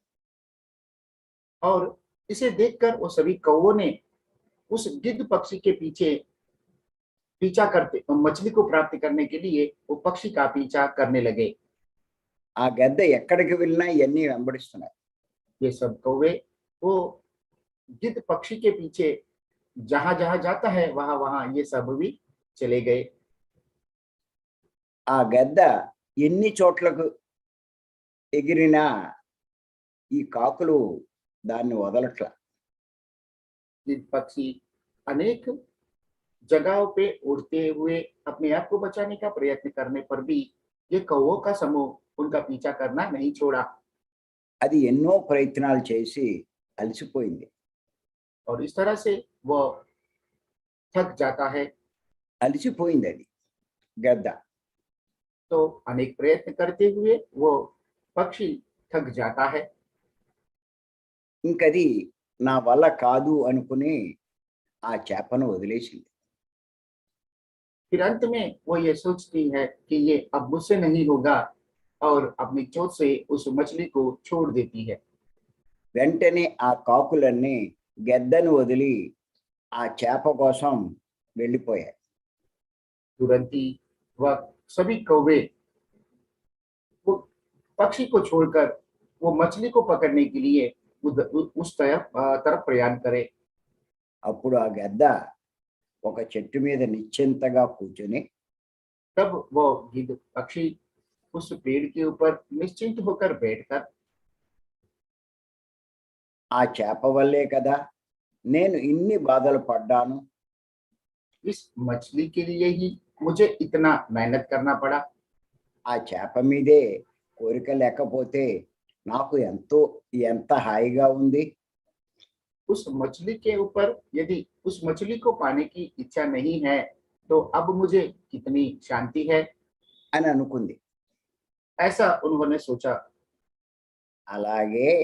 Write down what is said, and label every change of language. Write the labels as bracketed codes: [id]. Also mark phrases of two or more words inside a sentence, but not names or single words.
[hi] और इसे देखकर वो सभी कौवों ने उस गिद्ध पक्षी के पीछे पीछा करते मछली को प्राप्त करने के लिए वो पक्षी का पीछा करने लगे [te] ఆ గద్ద ఎక్కడికి వెళ్ళినా ఇవన్నీ వెంబడిస్తున్నాయి. [hi] ये सब कौवे वो गिद्ध पक्षी के पीछे जहां जहां जाता है वहां वहां ये सब भी चले गए [te] ఆ గద్ద ఎన్ని చోట్లకు ఎగిరినా ఈ కాకులు దాన్ని వదలట్ల. [hi] गिद्ध पक्षी अनेक जगहों पे उड़ते हुए अपने आप को बचाने का प्रयत्न करने पर भी ये कौवों का समूह उनका पीछा करना नहीं छोड़ा [te] అది ఎన్నో ప్రయత్నాలు చేసి అలసిపోయింది. [hi] और इस तरह से वो थक जाता है [te] అలసిపోయింది అది గద్ద. [hi] तो अनेक प्रयत्न करते हुए वो पक्षी थक जाता है [te] ఇంకది నా వల్ల కాదు అనుకుని ఆ చేపను వదిలేసింది. [hi] फिर अंत में वो ये सोचती है कि ये अब मुझसे नहीं होगा और अपनी चोट से उस मछली को छोड़ देती है [te] వెంటనే ఆ కాకులన్నీ గెద్దను వదిలి ఆ చేప కోసం వెళ్ళిపోయాయి. [hi] तुरंत ही वह सभी कौवे वो पक्षी को छोड़कर वो मछली को पकड़ने के लिए उस तरफ प्रयाण करे [te] అప్పుడు ఆ గెద్ద ఒక చెట్టు మీద నిశ్చింతగా కూర్చొని [hi] तब वो गिद्ध पक्षी उस पेड़ के ऊपर निश्चिंत होकर बैठकर [te] ఆ చేప వల్లే కదా నేను ఇన్ని బాధలు పడ్డాను, [hi] इस मछली के लिए ही मुझे इतना मेहनत करना पड़ा [te] ఆ చేప మీదే కోరిక లేకపోతే నాకు ఎంత హాయిగా ఉంది. [hi] उस मछली के ऊपर यदि उस मछली को पाने की इच्छा नहीं है तो अब मुझे कितनी शांति है [te] అని అనుకుంది. [hi] ऐसा उन्होंने सोचा [te] అలాగే